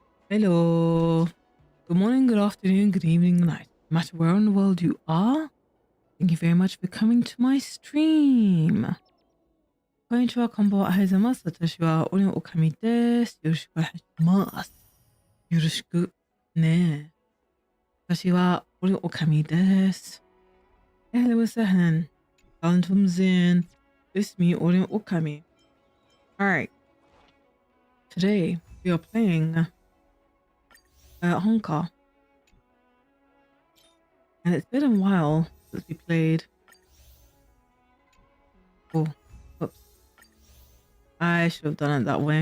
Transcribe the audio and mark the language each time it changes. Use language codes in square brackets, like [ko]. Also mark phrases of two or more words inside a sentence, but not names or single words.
[en] Hello. Good morning, good afternoon, good evening, good night. No matter where in the world you are, thank you very much for coming to my stream. [ja] こんにちは、こんばんは、おはようございます。私はオリオンオカミです。よろしくお願いします。よろしくね。私はオリオンオカミです。 [ar] أهلا وسهلا. أنتم زين. اسمي أوريون Ookami. [en] Alright. Today we are playing Honkai. And it's been a while since we played. Oh, whoops. I should have done it that way.